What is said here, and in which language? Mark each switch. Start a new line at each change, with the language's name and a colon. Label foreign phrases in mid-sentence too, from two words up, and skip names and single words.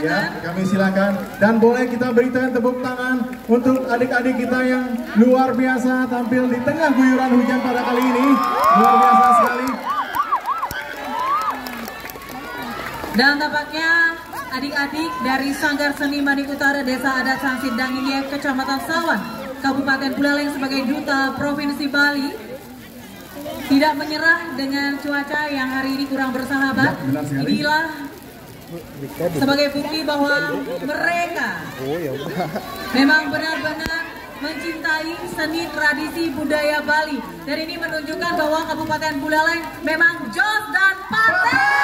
Indonesian: Ya, kami silakan, dan boleh kita berikan tepuk tangan untuk adik-adik kita yang luar biasa tampil di tengah guyuran hujan pada kali ini. Luar biasa sekali. Dan tampaknya adik-adik dari Sanggar Seni Manik Utara Desa Adat Sangsit Danginie, Kecamatan Sawan, Kabupaten Buleleng sebagai Duta Provinsi Bali tidak menyerah dengan cuaca yang hari ini kurang bersahabat. Ya, inilah sebagai bukti bahwa mereka memang benar-benar mencintai seni tradisi budaya Bali, dan ini menunjukkan bahwa Kabupaten Buleleng memang jos dan paten.